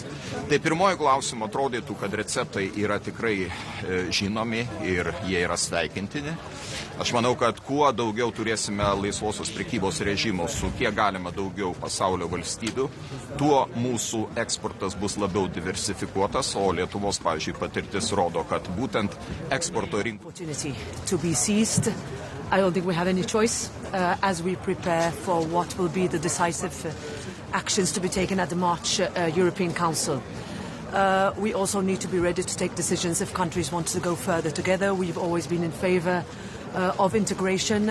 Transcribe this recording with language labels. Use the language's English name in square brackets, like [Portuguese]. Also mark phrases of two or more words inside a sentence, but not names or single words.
[Lithuanian] Tai pirmoji klausimo atrodytų, kad receptai yra tikrai žinomi ir jie yra sveikintini. Aš manau, kad kuo daugiau turėsime laisvosios prekybos režimų su kiek galima daugiau pasaulio valstybių, tuo mūsų eksportas bus labiau diversifikuotas, o Lietuvos, pavyzdžiui, patirtis rodo, kad būtent eksporto rinkos. [English] I don't think we have any choice as we prepare for what will be the decisive actions to be taken at the March European Council. We also need to be ready to take decisions if countries want to go further together. We've always been in favor of integration.